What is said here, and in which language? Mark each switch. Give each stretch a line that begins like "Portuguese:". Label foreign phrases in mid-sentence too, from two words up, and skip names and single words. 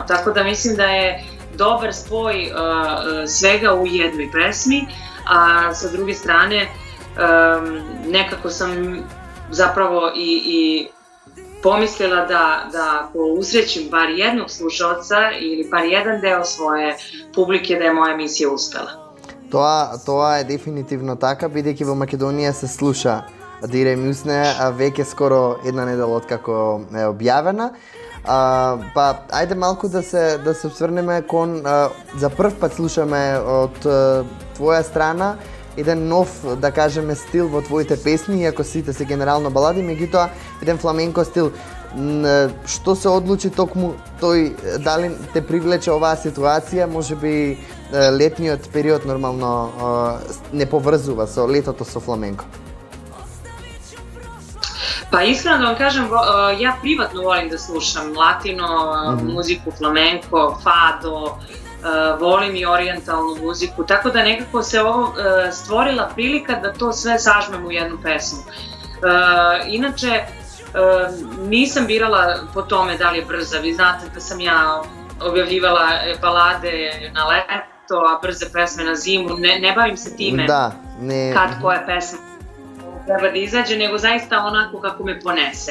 Serbian: Tako da mislim da je dobar spoj svega u jednoj pesmi, a sa druge strane nekako sam zapravo i pomislila da ako usrećim bar jednog slušalca ili bar jedan deo svoje publike, da je moja misija uspela.
Macedonian: Тоа е дефинитивно така, бидејќи во Македонија се слуша Дире ми усне веќе скоро една недела откако е објавена. Па ајде малку да се осврнеме кон за прв пат слушаме од твоја страна еден нов, да кажеме, стил во твоите песни, иако сите се генерално балади, меѓутоа еден фламенко стил. Што се одлучи токму тој, дали те привлече оваа ситуација, можеби летниот период нормално не поврзува со летото со фламенко?
Serbian: Pa iskreno da vam kažem, ja privatno volim da slušam latino, muziku, flamenko, fado, volim i orijentalnu muziku, tako da nekako se ovo stvorila prilika da to sve sažmem u jednu pesmu. Inače, nisam birala po tome da li je brza, vi znate da sam ja objavljivala balade na leto, a brze pesme na zimu, ne bavim se time kad koja pesma treba da izađe, nego zaista onako kako me ponese.